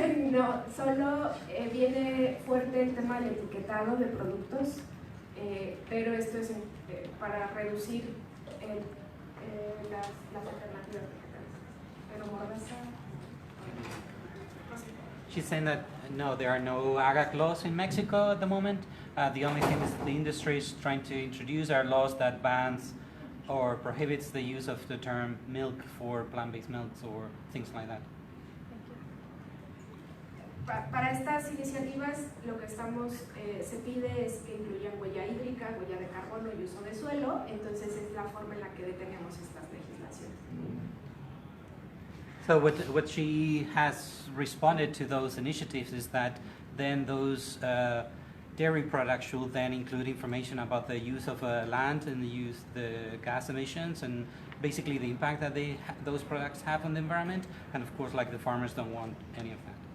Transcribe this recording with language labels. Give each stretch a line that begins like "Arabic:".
Spanish: No, solo viene fuerte el tema del etiquetado de productos, pero esto es para reducir las alternativas vegetales. Pero mordaza.
English: She's saying that no, there are no AGAC laws in Mexico at the moment. The only thing is the industry is trying to introduce are laws that bans or prohibits the use of the term milk for plant-based milks or things like that.
Spanish: Para estas iniciativas lo que se pide es que incluyan huella hídrica, huella de carbono y uso de suelo, entonces es la forma en la que detenemos estas legislaciones.
English: So what she has responded to those initiatives is that then those dairy products should then include information about the use of land and the gas emissions and basically the impact that those products have on the environment, and of course like the farmers don't want any of that.